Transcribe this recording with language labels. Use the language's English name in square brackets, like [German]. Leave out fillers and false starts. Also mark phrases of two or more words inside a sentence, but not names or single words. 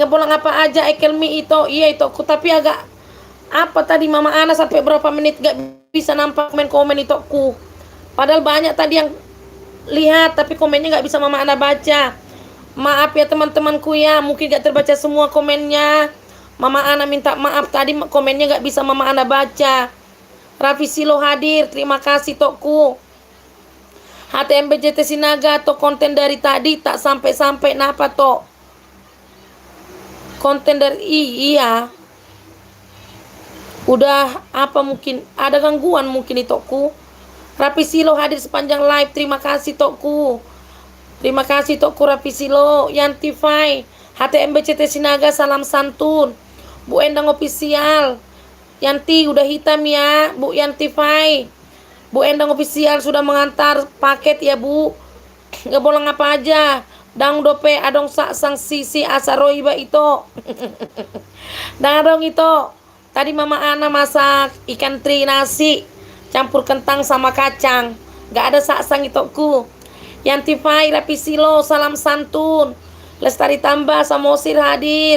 [Indonesian] Ngebolang apa aja Ekelmi itu. Iya itu aku tapi agak apa tadi Mama Ana sampai berapa menit gak bisa nampak komen itu aku. Padahal banyak tadi yang lihat tapi komennya gak bisa Mama Ana baca. Maaf ya teman-temanku ya, mungkin gak terbaca semua komennya. Mama Ana minta maaf tadi komennya gak bisa Mama Ana baca. Rafi Silo hadir, terima kasih tokku. HTM BCT Sinaga tok konten dari tadi tak sampai-sampai napa tok. Konten dari iya. Udah apa mungkin ada gangguan mungkin itu tokku. Rapi Silo hadir sepanjang live, terima kasih tokku. Terima kasih tokku Rapi Silo. Yantify, HTM BCT Sinaga salam santun. Bu Endang official. Yanti udah hitam ya Bu Yantify. Bu Endang official sudah mengantar paket ya Bu. Gak boleh apa aja. [Batak Toba] Dang dope adong sang sisi asaroiba itu. [Indonesian] Dang itu. Tadi Mama Ana masak ikan teri nasi campur kentang sama kacang. Gak ada saksang itu ku. Yantify Rapi Silo salam santun. Lestari Tambah Samosir hadir.